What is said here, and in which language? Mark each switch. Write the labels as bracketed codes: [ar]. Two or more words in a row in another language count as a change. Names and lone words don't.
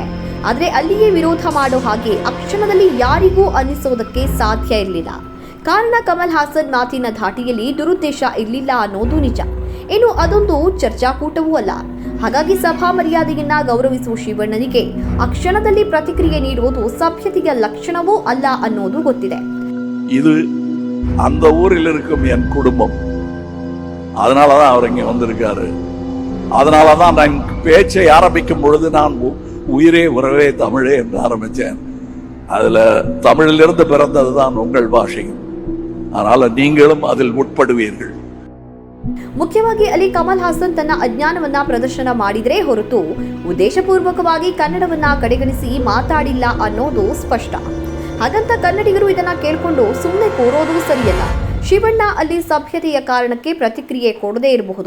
[kn] ಆದ್ರೆ ಅಲ್ಲಿಯೇ ವಿರೋಧ ಮಾಡೋ ಹಾಗೆ ಅಕ್ಷಣದಲ್ಲಿ ಯಾರಿಗೂ ಅನ್ನಿಸೋದಕ್ಕೆ ಸಾಧ್ಯ ಇರಲಿಲ್ಲ. ಕಾರಣ ಕಮಲ್ ಹಾಸನ್ ಮಾತಿನ ಧಾಟಿಯಲ್ಲಿ ದುರುದ್ದೇಶ ಇರಲಿಲ್ಲ ಅನ್ನೋದು ನಿಜ. ಇನ್ನು ಅದೊಂದು ಚರ್ಚಾಕೂಟವೂ ಅಲ್ಲ. ಹಾಗಾಗಿ ಸಭಾ ಮರ್ಯಾದೆಯನ್ನ ಗೌರವಿಸುವ ಶಿವಣ್ಣನಿಗೆ ಅಕ್ಷಣದಲ್ಲಿ ಪ್ರತಿಕ್ರಿಯೆ ನೀಡುವುದು ಸಭ್ಯತೆಯ ಲಕ್ಷಣವೂ ಅಲ್ಲ ಅನ್ನೋದು ಗೊತ್ತಿದೆ. [ta] இது அந்த ஊரில் இருக்கும் என் குடும்பம், அதனாலதான் அவர் இங்க வந்திருக்காரு. அதனாலதான் நான் பேச்சை ஆரம்பிக்கும் பொழுது நான் உயிரே உறவே தமிழே என்று ஆரம்பிச்சேன். அதுல தமிழிலிருந்து பிறந்ததுதான் உங்கள் பாஷை. அதனால நீங்களும் அதில் உட்படுவீர்கள். [kn] ಮುಖ್ಯವಾಗಿ ಅಲ್ಲಿ ಕಮಲ್ ಹಾಸನ್ ತನ್ನ ಅಜ್ಞಾನವನ್ನ ಪ್ರದರ್ಶನ ಮಾಡಿದ್ರೆ ಹೊರತು ಉದ್ದೇಶಪೂರ್ವಕವಾಗಿ ಕನ್ನಡವನ್ನ ಕಡೆಗಣಿಸಿ ಮಾತಾಡಿಲ್ಲ ಅನ್ನೋದು ಸ್ಪಷ್ಟ. ಹಾಗಂತ ಕನ್ನಡಿಗರು ಇದನ್ನ ಕೇಳ್ಕೊಂಡು ಸುಮ್ಮನೆ ಕೂರೋದು ಸರಿಯಲ್ಲ. ಶಿವಣ್ಣ ಅಲ್ಲಿ ಸಭ್ಯತೆಯ ಕಾರಣಕ್ಕೆ ಪ್ರತಿಕ್ರಿಯೆ ಕೊಡದೇ ಇರಬಹುದು.